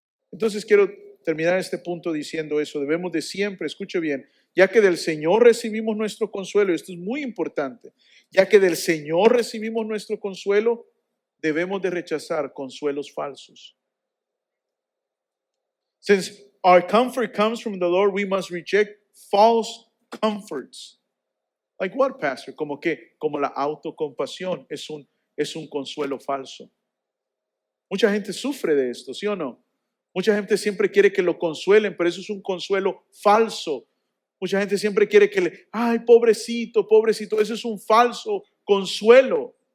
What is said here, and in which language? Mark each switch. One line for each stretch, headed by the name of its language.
Spanish: Entonces quiero terminar este punto diciendo eso. Debemos de siempre, escuche bien, ya que del Señor recibimos nuestro consuelo, esto es muy importante, ya que del Señor recibimos nuestro consuelo, debemos de rechazar consuelos falsos.
English: Since our comfort comes from the Lord, we must reject false comforts. Like what, pastor?
Spanish: Como la autocompasión es un consuelo falso. Mucha gente sufre de esto, ¿sí o no? Mucha gente siempre quiere que lo consuelen, pero eso es un consuelo falso. Mucha gente siempre quiere ay, pobrecito, pobrecito, eso es un falso consuelo.